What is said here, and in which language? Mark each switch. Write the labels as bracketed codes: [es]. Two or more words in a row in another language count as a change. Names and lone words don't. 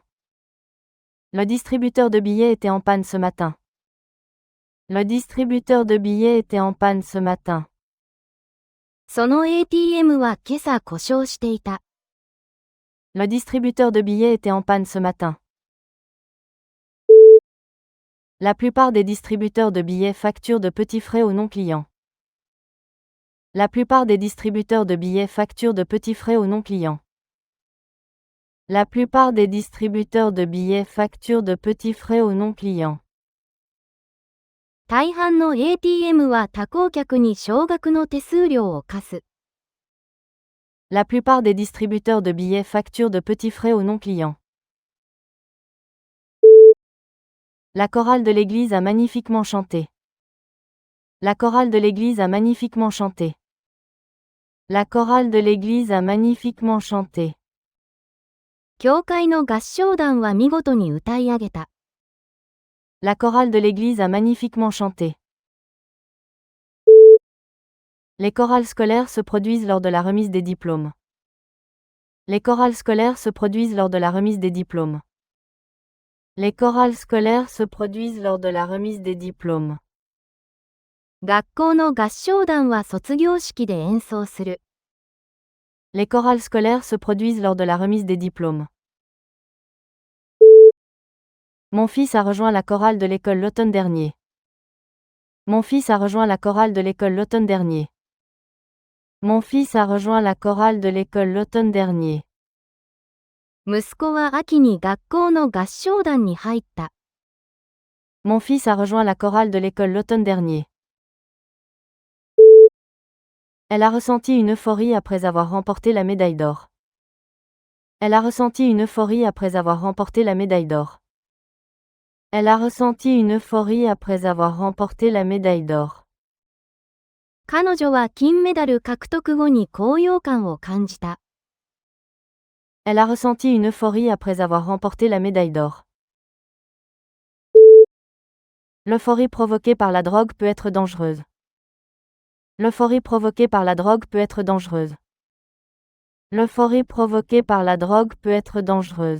[fr] Le distributeur de billets était en panne ce matin. Le distributeur de billets était en panne ce matin. [ja] その ATM は今朝故障していた。 [fr] Le distributeur de billets était en panne ce matin. La plupart des distributeurs de billets facturent de petits frais aux non-clients. La plupart des distributeurs de billets facturent de petits frais aux non-clients. La plupart des distributeurs de billets facturent de petits frais aux non-clients. [ja] 大半の ATM は他行客に少額の手数料を課す。 [fr] La plupart des distributeurs de billets facturent de petits frais aux non-clients. La chorale de l'église a magnifiquement chanté. La chorale de l'église a magnifiquement chanté. La chorale de l'église a magnifiquement chanté. [ja] 教会の合唱団は見事に歌い上げた。 [fr] La chorale de l'église a magnifiquement chanté. Les chorales scolaires se produisent lors de la remise des diplômes. Les chorales scolaires se produisent lors de la remise des diplômes. Les chorales scolaires se produisent lors de la remise des diplômes. [ja] 学校の合唱団は卒業式で演奏する。 [fr] Les chorales scolaires se produisent lors de la remise des diplômes. Mon fils a rejoint la chorale de l'école l'automne dernier. Mon fils a rejoint la chorale de l'école l'automne dernier. Mon fils a rejoint la chorale de l'école l'automne dernier. [ja] 息子は秋に学校の合唱団に入った。 [fr] Mon fils a rejoint la chorale de l'école l'automne dernier. Elle a ressenti une euphorie après avoir remporté la médaille d'or. Elle a ressenti une euphorie après avoir remporté la médaille d'or. Elle a ressenti une euphorie après avoir remporté la médaille d'or. [ja] 彼女は金メダル獲得後に高揚感を感じた。 [fr] Elle a ressenti une euphorie après avoir remporté la médaille d'or. L'euphorie provoquée par la drogue peut être dangereuse. L'euphorie provoquée par la drogue peut être dangereuse. L'euphorie provoquée par la drogue peut être dangereuse.